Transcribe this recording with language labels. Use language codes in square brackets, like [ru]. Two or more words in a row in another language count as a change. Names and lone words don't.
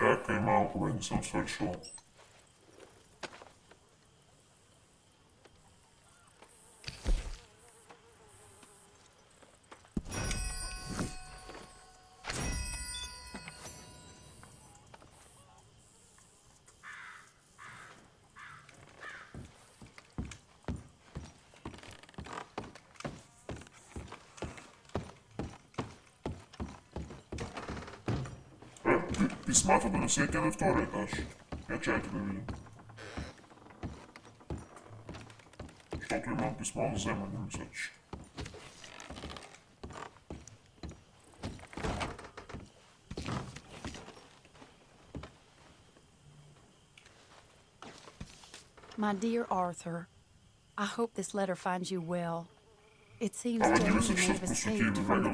[hr] čekaj malo, kога nisam svršao. [bg] Писмата да не се на втория етаж. Я чакайте да видим. Защото имам писмо за вземане, мисля, че. [en] My dear Arthur, I hope this letter finds you well. It seems [bg] Ама [en] Jamie [bg] ние се [en] may have [bg] всъщност [en] escaped [bg] отиваме [en] from the